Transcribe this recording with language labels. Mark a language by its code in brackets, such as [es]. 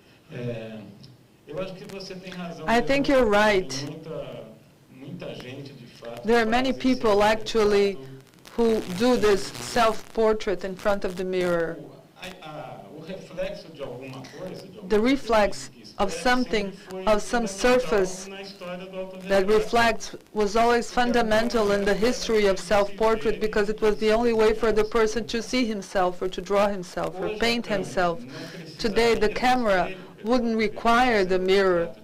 [pt] Eu acho que você tem razão. [en] I think you're right. [pt] Muita gente, de fato, [en] There are many people actually who do this self-portrait in front of the mirror. [pt] O reflexo de alguma coisa, [en] The reflex of something, of some surface that reflects was always fundamental in the history of self-portrait because it was the only way for the person to see himself or to draw himself or paint himself. Today the camera wouldn't require the mirror.